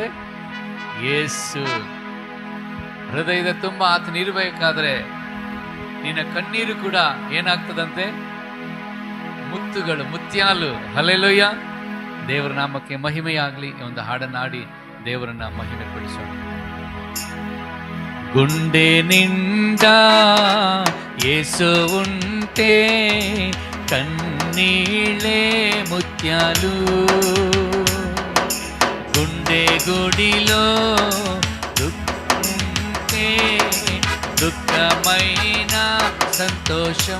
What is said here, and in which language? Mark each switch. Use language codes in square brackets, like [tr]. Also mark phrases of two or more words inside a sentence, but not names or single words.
[kn] ಯೇಸು. ಹೃದಯದ ತುಂಬ ಆತನಿರ್ಬೇಕಾದ್ರೆ ನಿನ್ನ ಕಣ್ಣೀರು ಕೂಡ ಏನಾಗ್ತದಂತೆ? ಮುತ್ತುಗಳು, ಮುತ್ಯಾಲು. ಹಲ್ಲೆಲೂಯ. ದೇವರ ನಾಮಕ್ಕೆ ಮಹಿಮೆಯಾಗಲಿ. ಒಂದು ಹಾಡನ್ನಾಡಿ ದೇವರನ್ನ ಮಹಿಮೆ ಪಡಿಸೋಣ. [te] గుండెనిండ యేసు ఉంటే కన్నీళ్ళే ముత్యాలు, గుండె గుడిలో దుఃఖంటే దుఃఖమైన సంతోషం.